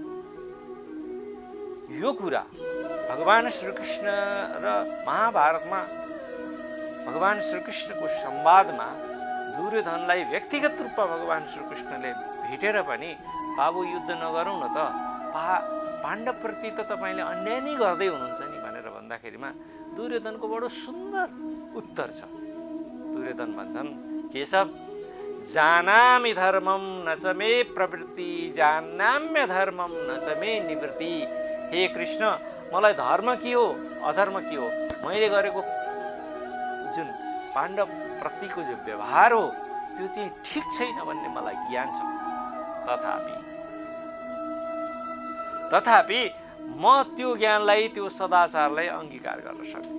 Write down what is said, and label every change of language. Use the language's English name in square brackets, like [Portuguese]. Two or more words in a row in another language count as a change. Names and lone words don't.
[Nepali] यो कुरा भगवान श्रीकृष्ण र महाभारतमा भगवान श्रीकृष्णको संवादमा दुर्योधनलाई व्यक्तिगत रूपमा भगवान श्रीकृष्णले भेटेर पनि बाबु युद्ध नगरौँ न त, पाण्डवप्रति त तपाईँले अन्याय नै गर्दै हुनुहुन्छ नि भनेर भन्दाखेरिमा दुर्योधनको बडो सुन्दर उत्तर छ। दुर्योधन भन्छन्, [Sanskrit] केशव जानामि धर्मम न च मे प्रवृत्ति, जानाम्य धर्मम न च मे निवृत्ति। [Nepali] हे कृष्ण, मलाई धर्म के हो अधर्म के हो, मैले गरेको जुन पाण्डव प्रतिको जो व्यवहार हो त्यो चाहिँ ठिक छैन भन्ने मलाई ज्ञान छ। तथापि म त्यो ज्ञानलाई, त्यो सदाचारलाई अंगीकार गर्न सक्दिनँ।